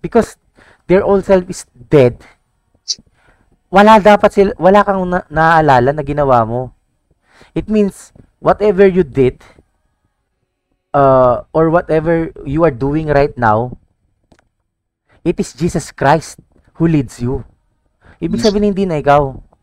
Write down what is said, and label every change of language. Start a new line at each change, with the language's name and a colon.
English: Because their old self is dead.
Filipino: Wala kang naaalala na ginawa mo.
English: It means whatever you did or whatever you are doing right now, it is Jesus Christ who leads you.
Filipino: Ibig sabihin hindi na ikaw.